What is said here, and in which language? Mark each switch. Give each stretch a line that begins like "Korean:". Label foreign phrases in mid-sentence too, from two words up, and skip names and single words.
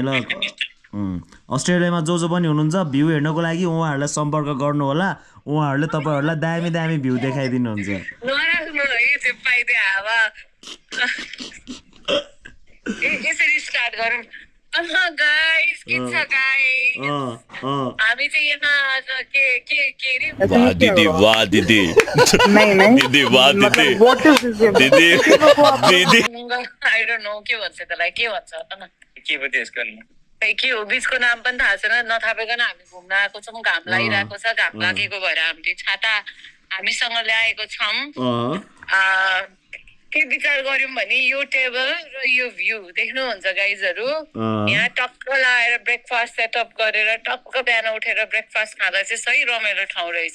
Nepali: ल अस्ट्रेलियामा जो पनि हुनुहुन्छ भ्यू हेर्नको लागि उहाँहरूलाई सम्पर्क गर्नु होला। उहाँहरूले तपाईँहरूलाई दामी दामी भ्यू देखाइदिनुहुन्छ। यसरी स्टार्ट गरौँ। गाइस के छ गाइस, हामी चाहिँ यहाँ आज के रे वाह दीदी वाह दीदी दीदी वाह दीदी दीदी दीदी
English: I don't know
Nepali: के भन्छ त्यसलाई, के भन्छ के पो त्यसको खै के हो बिचको नाम पनि थाहा छैन। नथापेकन हामी घुम्न आएको छौँ, घाम लागिरहेको छ। घाम लागेको भएर हामीले छाता हामीसँग ल्याएको छौँ। के विचार गर्यौँ भने यो टेबल र यो भ्यू देख्नुहुन्छ गाइजहरू, यहाँ टक्क लाएर
English: breakfast setup
Nepali: गरेर टक्क बिहान उठेर ब्रेकफास्ट खाँदा चाहिँ सही रमाइलो ठाउँ रहेछ।